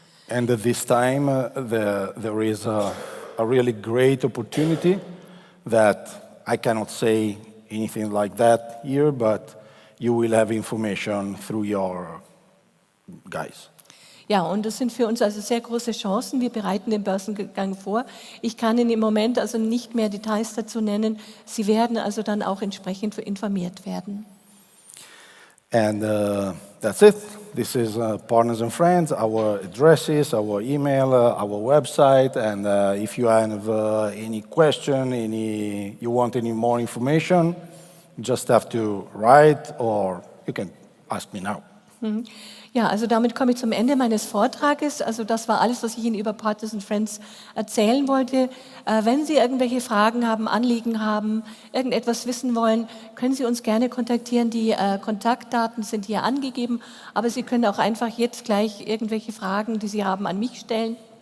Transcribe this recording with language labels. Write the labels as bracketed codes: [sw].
[en] And at this time, there is a really great opportunity that I cannot say anything like that here, but you will have information through your guys. [de] Ja, und das sind für uns also sehr große Chancen. Wir bereiten den Börsengang vor. Ich kann Ihnen im Moment also nicht mehr Details dazu nennen. Sie werden also dann auch entsprechend informiert werden. [en] And that's it. This is Partners and Friends, our addresses, our email, our website. And if you have any question, you want any more information, you just have to write or you can ask me now. [de] Ja, also damit komme ich zum Ende meines Vortrages. Also das war alles, was ich Ihnen über Partners and Friends erzählen wollte. Wenn Sie irgendwelche Fragen haben, Anliegen haben, irgendetwas wissen wollen, können Sie uns gerne kontaktieren. Die Kontaktdaten sind hier angegeben, aber Sie können auch einfach jetzt gleich irgendwelche Fragen, die Sie haben, an mich stellen.